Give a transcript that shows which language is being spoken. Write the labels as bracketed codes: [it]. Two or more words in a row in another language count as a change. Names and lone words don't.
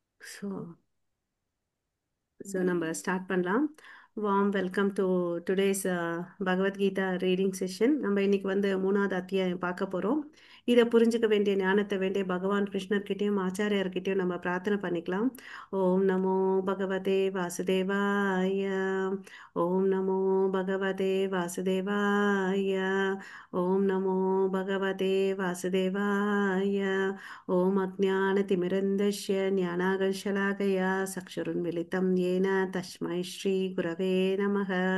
[ta] So, நம்ம ஸ்டார்ட் பண்ணலாம். [en] warm welcome to today's Bhagavadgita reading session. [ta] நம்ம இன்னைக்கு வந்து மூணாவது அத்தியாயம் பார்க்க போகிறோம். இதை புரிஞ்சுக்க வேண்டிய ஞானத்தை வேண்டிய பகவான் கிருஷ்ணர்கிட்டயும் ஆச்சாரியார்கிட்டயும் நம்ம பிரார்த்தனை பண்ணிக்கலாம். [sa] ॐ नमो भगवते वासुदेवाय. ॐ नमो भगवते वासुदेवाय. ॐ नमो भगवते वासुदेवाय. ஓம் अज्ञानतिमिरन्दस्य ज्ञानागर्शलाकया चक्षुरुन्मिलितं येन तस्मै श्रीगुरवे नमः।